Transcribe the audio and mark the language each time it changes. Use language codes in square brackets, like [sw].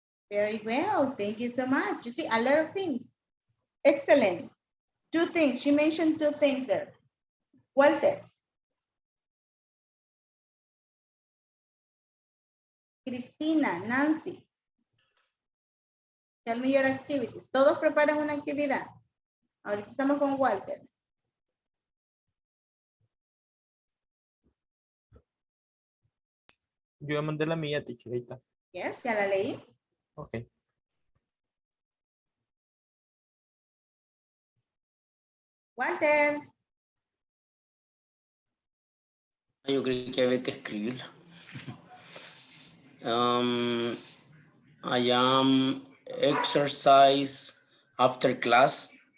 [en] Very well. Thank you so much. You see, a lot of things. Excellent. 2 things. She mentioned 2 things there. Walter. Cristina, Nancy. Tell me your activities. [es] Todos preparan una actividad. Ahorita estamos con Walter. Yo ya mandé la mía, teacherita. [en] Yes, [es] ya la leí. [en] Ok. Walter. [es] Yo creo que había que escribirla. [en] I am exercise after class.